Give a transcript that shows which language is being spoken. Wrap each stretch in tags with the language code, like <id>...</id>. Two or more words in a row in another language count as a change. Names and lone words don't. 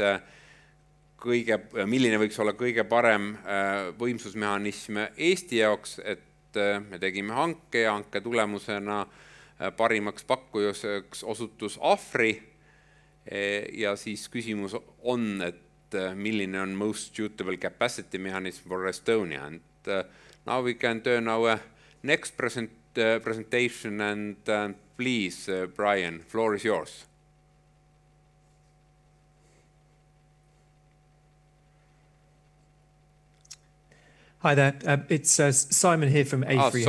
<et>võiks olla kõige parem võimsusmehhanism Eesti jaoks, et me tegime hanke ja hanke tulemusena parimaks pakkujaks osutus AFRY ja siis küsimus on, et milline on</et> <en>most suitable capacity mechanism for Estonia. And now we can turn our next presentation and please, Brian, floor is yours. Hi there, it's Simon here from AFRY.</en>